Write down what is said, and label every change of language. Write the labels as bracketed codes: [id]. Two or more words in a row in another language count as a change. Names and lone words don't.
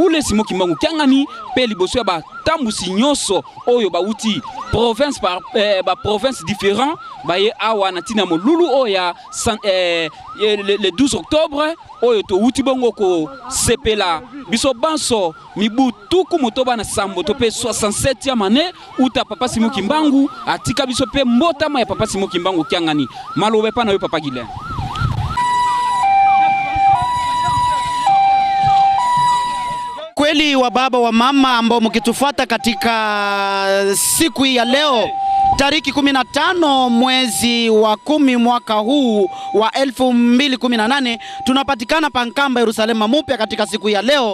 [ln] bule Simon Kimbangu Kiangani pe liboso ya batambusi nyonso oyo bauti [fr] province par province différent [ln] baye awa na tina molulu oya [fr] le 12 octobre [ln] oyo to uti bongo ko sepela biso banso mibu tuku motoba na sambo to pe [fr] 67e année [ln] uta papa Simon Kimbangu atika biso pe mbotama ya papa Simon Kimbangu Kiangani malobe pa na yo papa Gile. [sw] Kweli wa baba wa mama ambao mkitufuata katika siku hii ya leo tariki 15 mwezi wa 10 mwaka huu wa 2018 tunapatikana pankamba Yerusalema mpya katika siku ya leo.